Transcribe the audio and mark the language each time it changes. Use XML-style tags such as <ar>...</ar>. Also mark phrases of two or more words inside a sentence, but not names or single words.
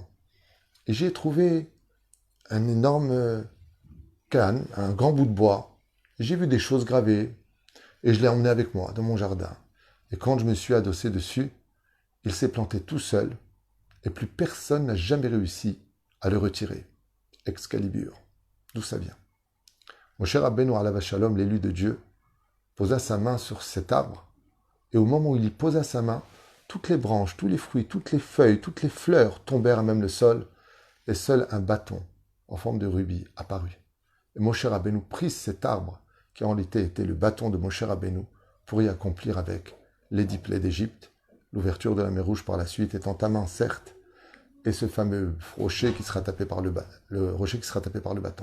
<fr>Et j'ai trouvé un énorme canne, un grand bout de bois. J'ai vu des choses gravées et je l'ai emmené avec moi dans mon jardin. Et quand je me suis adossé dessus, il s'est planté tout seul et plus personne n'a jamais réussi à le retirer. Excalibur. D'où ça vient?</fr> <he>משה רבינו עליו השלום,</he> <fr>l'élu de Dieu, posa sa main sur cet arbre, et au moment où il y posa sa main, toutes les branches, tous les fruits, toutes les feuilles, toutes les fleurs tombèrent à même le sol, et seul un bâton en forme de rubis apparut. Et Moshe Rabbeinu prit cet arbre, qui en réalité était le bâton de Moshe Rabbeinu, pour y accomplir avec les 10 plaies d'Égypte, l'ouverture de la mer Rouge par la suite étant à main, certes, et ce fameux rocher qui sera tapé par le bâton.</fr>